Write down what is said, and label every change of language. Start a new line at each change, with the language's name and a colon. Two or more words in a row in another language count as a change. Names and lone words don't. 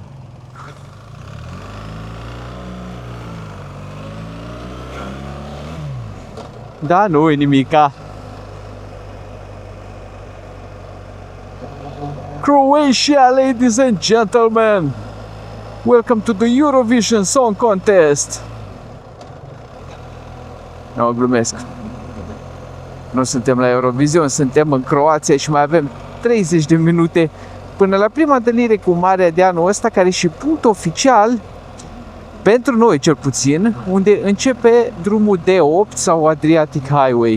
Romanian: Da, nu e nimica.
English: Croatia, ladies and gentlemen! Welcome to the Eurovision Song Contest!
Romanian: Nu, glumesc. Nu suntem la Eurovision, suntem în Croația și mai avem 30 de minute până la prima întâlnire cu Marea de anul ăsta, care e și punct oficial pentru noi, cel puțin, unde începe drumul D8 sau Adriatic Highway.